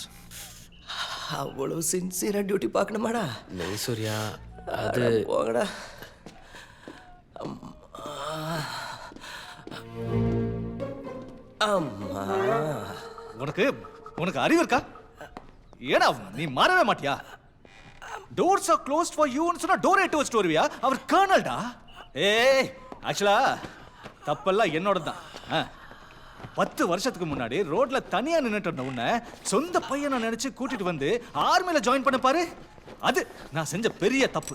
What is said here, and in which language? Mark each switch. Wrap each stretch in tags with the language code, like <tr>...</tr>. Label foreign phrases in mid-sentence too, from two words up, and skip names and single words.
<ta>அவ்வளோ சின்சியரா டியூட்டி பார்க்கணுமாடா?</ta> <hi>नहीं सूर्या அது</hi> <ta>போங்கடா. அம்மா உனக்கு உனக்கு அறிவு இருக்கா? ஏடா நீ மாறவே மாட்டியா?</ta> <en>doors are closed for you</en> <ta>ன்னு சொன்னா டோர் எட்டு வச்சுட்டு வருவியா? அவர் கர்னல்டா. ஏய் ஆக்சுவலா தப்பெல்லாம் என்னோட தான். 10 வருஷத்துக்கு முன்னாடி ரோட்ல தனியா நின்னுட்டு இருந்த உன்னை சொந்த பையனை நினைச்சு கூட்டிட்டு வந்து ஆர்மில ஜாயின் பண்ண பாரு, அது நான் செஞ்ச பெரிய தப்பு.</ta>